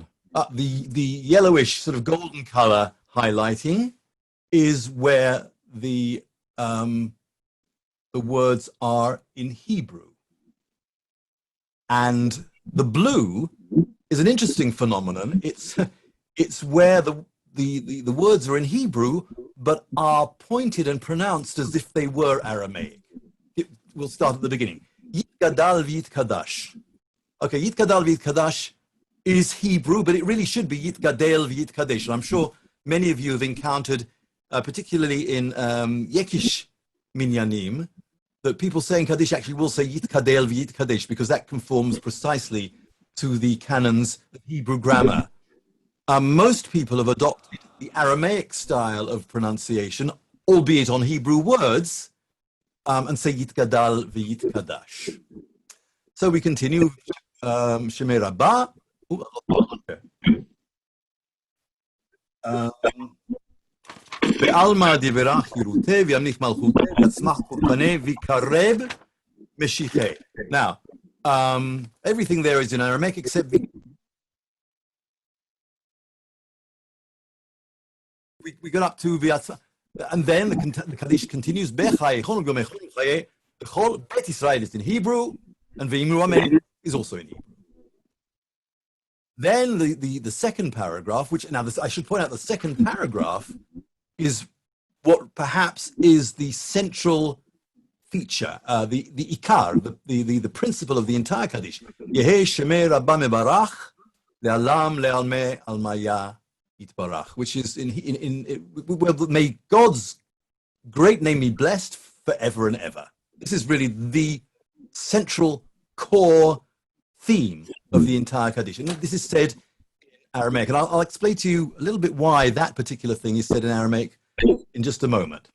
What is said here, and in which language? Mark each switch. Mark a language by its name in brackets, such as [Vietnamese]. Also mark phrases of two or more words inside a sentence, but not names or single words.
[English] The yellowish sort of golden color highlighting is where the words are in Hebrew. And the blue is an interesting phenomenon. It's where the words are in Hebrew, but are pointed and pronounced as if they were Aramaic. We'll start at the beginning. [Hebrew] יתגדל ויתקדש. [English] Okay, [Hebrew] יתגדל ויתקדש [English] is Hebrew, but it really should be [Hebrew] יתגדל ויתקדש. [English] And I'm sure many of you have encountered, particularly in Yekish Minyanim, that people saying Kaddish actually will say [Hebrew] יתגדל ויתקדש, [English] because that conforms precisely to the canons of Hebrew grammar. Most people have adopted the Aramaic style of pronunciation, albeit on Hebrew words, and say [Hebrew] יתגדל ויתקדש. [English] So we continue. [Aramaic] שמיה רבא. בעלמא די ברא כרעותיה וימליך מלכותיה ויצמח פורקניה ויקרב משיחיה. [English] Now, everything there is in Aramaic except we got up to V'yatzmach, and then the Kaddish continues. [Aramaic] בחייכון וביומיכון ובחיי. [Hebrew] בכל בית ישראל [English] is in Hebrew, and [Hebrew] ואמרו אמן [English] is also in Hebrew. Then the second paragraph, which now I should point out, the second paragraph is what perhaps is the central feature, the ikar, the principle of the entire Kaddish. [Aramaic] יהא שמיה רבא מברך לעלם ולעלמי עלמיא יתברך, [English] which is well, may God's great name be blessed forever and ever. This is really the central core theme of the entire Kaddish. And this is said in Aramaic. And I'll explain to you a little bit why that particular thing is said in Aramaic in just a moment.